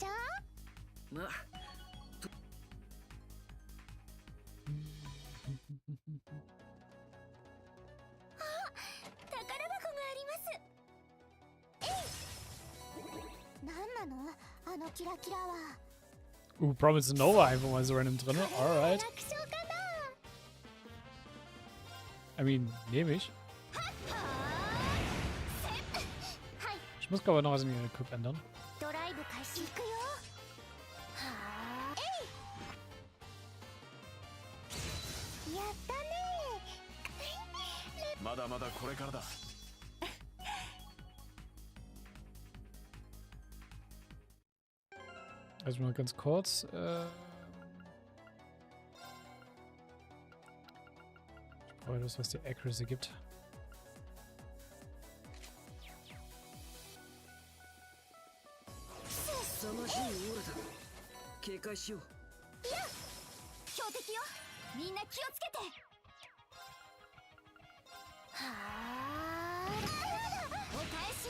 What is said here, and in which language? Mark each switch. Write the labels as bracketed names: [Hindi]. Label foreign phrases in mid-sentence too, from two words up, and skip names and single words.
[Japanese] な宝箱があります。えい。なんなのあのキラキラは。 [German] Promise Nova einfach mal so random drin. Alright. 楽勝かな。 [English] I mean, [German] nehme ich. [Japanese] はい。 [German] Ich muss glaube ich noch was in ihren Equip ändern. [Japanese] ドライブ開始。行くよ。はあ、えい。やったね。まだまだこれからだ。 [German] Also mal ganz kurz. Ich brauche das, was die Accuracy gibt. [Japanese] 凄まじいオーラだ。警戒しよう。いや、標的よ。みんな気をつけて。はあ、お返しよ。